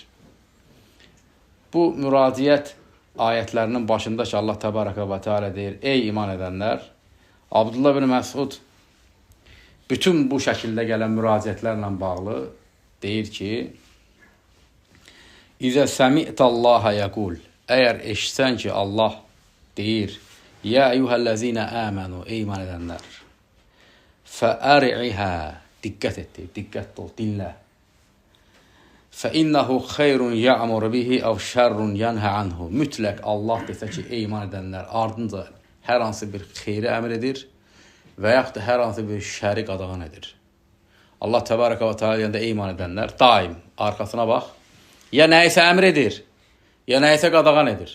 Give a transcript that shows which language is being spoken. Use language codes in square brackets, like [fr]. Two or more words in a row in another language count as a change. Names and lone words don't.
[az] Bu müraciət ayətlərinin başında ki, [ar] الله تبارك وتعالى [az] deyir, ey iman edənlər, Abdullah bin Məsud bütün bu şəkildə gələn müraciətlərlə bağlı deyir ki, [ar] إذا سمعت الله يقول, [az] əgər eşitsən ki, Allah deyir, [ar] يا أيها الذين آمنوا, [az] ey iman edənlər, fəəri'ihə, diqqət et, diqqətli ol, dinlə. [ar] فَإِنَّهُ خَيْرٌ يَعْمُرُ بِهِ أَوْ شَرٌ يَنْهَ عَنْهُ. [az] Mütləq Allah desə ki, ey iman edənlər, ardınca hər hansı bir xeyri əmr edir və yaxud da hər hansı bir şəri qadağan edir. [ar] الله تبارك وتعالى [az] deyəndə ey iman edənlər, daim arxasına bax, ya nəyisə əmr edir, ya nəyisə qadağan edir.